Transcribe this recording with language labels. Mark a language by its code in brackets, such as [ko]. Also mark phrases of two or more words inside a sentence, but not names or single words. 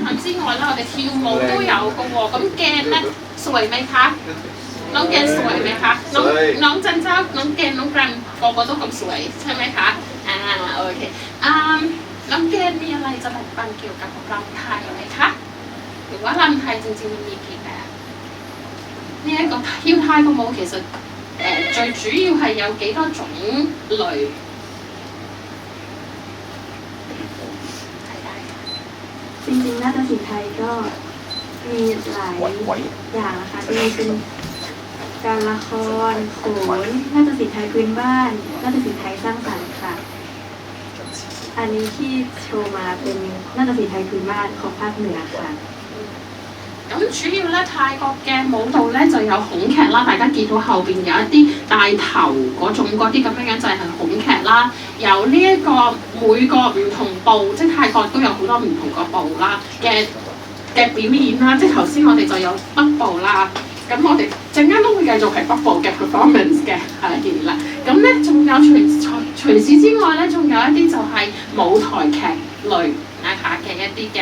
[yue] 外咧，我哋跳舞都有嘅喎。咁鏡咧 [th] สวยไหมคะน้องแกนสวยไหมคะน้องจันเจ้าน้องแกนน้องแกรม [yue] 個都咁 [th] สวยใช่ไหมคะโอเคน้องแกนมีอะไรจะแบ่งปันเกี่ยวกับรำไทยไหมคะหรือว่ารำไทยจริงๆมันมีกี่แบบ [yue] 呢一個跳泰國舞其實最主要係有幾多種類？ [th] จริงๆนาฏศิลป์ไทยก็มีหลายอย่างนะคะจะมีเป็นการละครโขนนาฏศิลป์ไทยพื้นบ้านนาฏศิลป์ไทยสร้างสรรค์ค่ะอันนี้ที่โชว์มาเป็นนาฏศิลป์ไทยพื้นบ้านของภาคเหนือค่ะ [yue] 咁主要咧泰國嘅舞蹈咧就有孔劇啦，大家見到後邊有一啲帶頭嗰啲咁樣就係孔劇啦，有呢一個每個唔同部，即係泰國都有好多唔同個部啦嘅表演啦，即係頭先我哋就有北部啦，咁我哋陣間都會繼續係北部嘅 performance 嘅係啦，咁咧仲有除此之外咧，仲有一啲就係舞台劇類 [th] นะคะ [yue] 嘅一啲嘅。